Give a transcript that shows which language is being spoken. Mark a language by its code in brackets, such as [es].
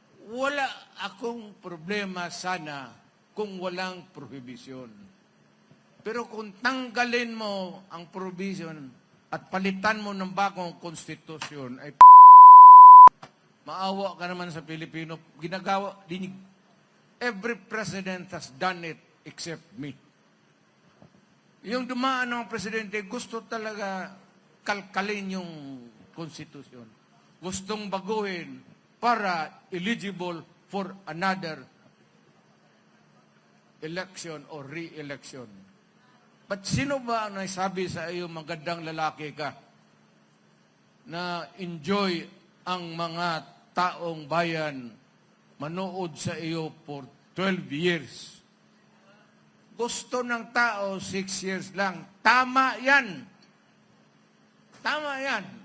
[tl] Wala akong problema sana kung walang prohibisyon. Pero kung tanggalin mo ang provision at palitan mo ng bagong konstitusyon, ay maawa ka naman sa Pilipino. Ginagawa, dinig. [en] Every president has done it except me. [tl] Yung dumaan ng presidente, gusto talaga kalkalin yung konstitusyon. Gustong baguhin para [en] eligible for another election or re-election. [tl] But sino ba ang nagsabi sa iyo, magandang lalaki ka, na enjoy ang mga taong bayan manood sa iyo [en] for 12 years? [tl] Gusto ng tao, 6 years lang. Tama yan. Tama yan.